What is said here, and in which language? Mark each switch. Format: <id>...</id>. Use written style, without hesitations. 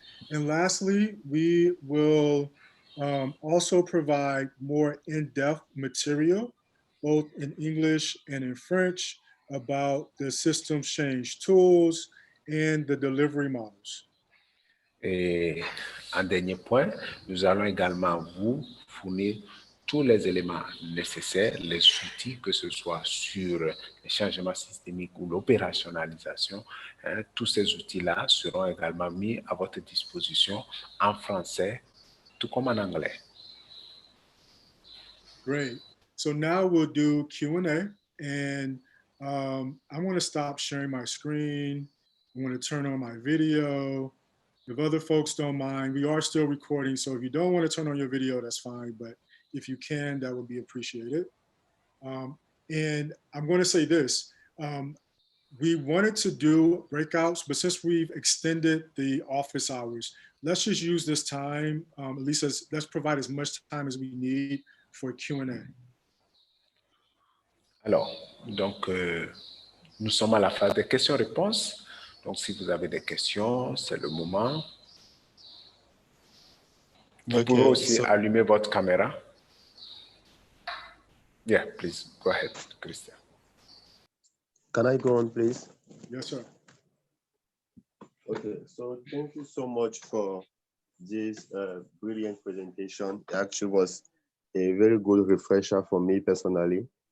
<en>And lastly, we will also provide more in-depth material, both in English and in French, about the systems change tools and the delivery models.</en> <fr>Et en dernier point, nous allons également vous fournir tous les éléments nécessaires, les outils, que ce soit sur les changements systémiques ou l'opérationnalisation. Tous ces outils-là seront également mis à votre disposition en français, tout comme en anglais.</fr> <en>Great. So now we'll do Q&A, and I want to stop sharing my screen. I want to turn on my video. If other folks don't mind, we are still recording, so if you don't want to turn on your video, that's fine, but if you can, that would be appreciated. And I'm going to say this, we wanted to do breakouts, but since we've extended the office hours, let's just use this time, at least let's provide as much time as we need for Q&A.</en> <fr>Alors, donc, nous sommes à la phase des questions-réponses. Donc, si vous avez des questions, c'est le moment. Vous pouvez aussi allumer votre caméra.</fr> <en>Yeah, please, go ahead, Christian. Can I go on, please? Yes, sir. Okay, so thank you so much for this brilliant presentation. It actually was a very good refresher for me personally.</en>